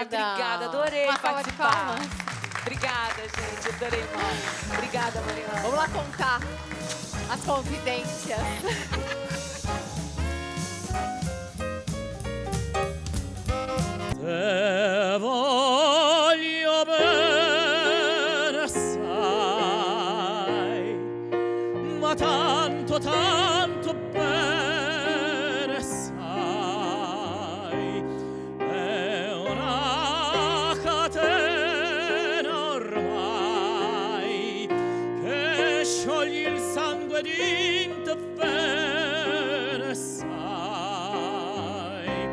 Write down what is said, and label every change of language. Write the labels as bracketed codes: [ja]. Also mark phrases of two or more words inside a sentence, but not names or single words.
[pt] Obrigada, adorei Uma salva de participar. palmas. Obrigada, gente, adorei muito. Obrigada, Mariana. Vamos lá contar as confidências. [nap] Te voglio bene assai, [it] ma tanto, tanto bene sai. È una catena ormai che scioglie il sangue di te bene sai.